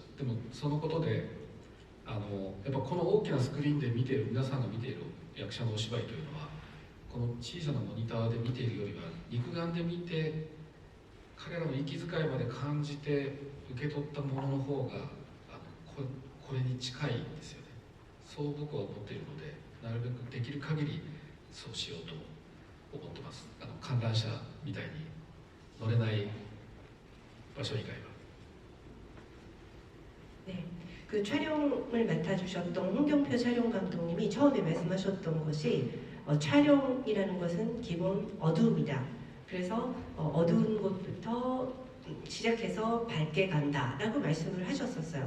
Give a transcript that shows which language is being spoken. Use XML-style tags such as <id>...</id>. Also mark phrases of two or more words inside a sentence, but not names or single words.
<ja>でもそのことでやっぱこの大きなスクリーンで見ている皆さんが見ている役者のお芝居というのはこの小さなモニターで見ているよりは肉眼で見て彼らの息遣いまで感じて受け取ったものの方がこれに近いんですよね。そう僕は思っているのでなるべくできる限りそうしようと思ってます。観覧車みたいに乗れない場所以外は。</ja> <ko>네, 그 촬영을 맡아주셨던 홍경표 촬영 감독님이 처음에 말씀하셨던 것이 촬영이라는 것은 기본 어두움이다. 그래서 어두운 곳부터 시작해서 밝게 간다라고 말씀을 하셨었어요.</ko>